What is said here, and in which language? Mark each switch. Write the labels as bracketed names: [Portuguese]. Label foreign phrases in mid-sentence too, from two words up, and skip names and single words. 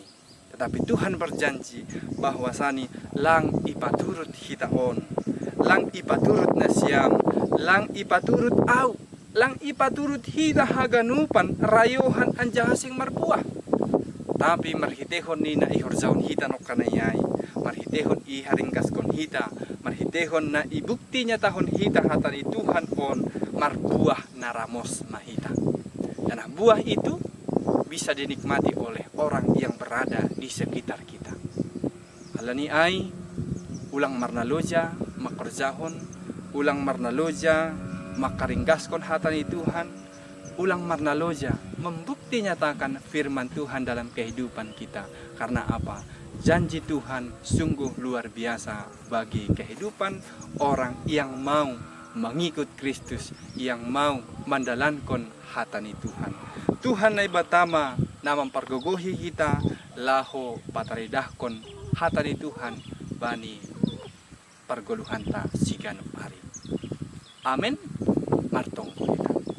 [Indonesian] Tetapi Tuhan berjanji [Simeulue] bahwasani lang ipaturut hita on, lang ipaturut nasyam, lang ipaturut au, lang ipaturut hita haganupan rayuhan anjaha sing marbuah. Tapi marhitehon ni na ihorjaon hita no kanayay, marhitehon iharinggaskon hita, marhitehon na ibukti nyatahon hita hatani Tuhan on marbuah naramos mahita. [Indonesian] Dan buah itu bisa dinikmati oleh orang yang berada di sekitar kita. [Simeulue] Halani ay ulang marnaloja makorjahon, ulang marnaloja makaringgaskon hatani Tuhan, ulang marnaloja [Indonesian] membukti nyatakan firman Tuhan dalam kehidupan kita. Karena apa? Janji Tuhan sungguh luar biasa bagi kehidupan orang yang mau mengikut Kristus, yang mau mendalankan [Simeulue] hatani Tuhan. Tuhan na ibatama na mempergogohi kita laho pataridahkon hatani Tuhan bani pergoluhan ta siganop hari. Amin. Martong kita.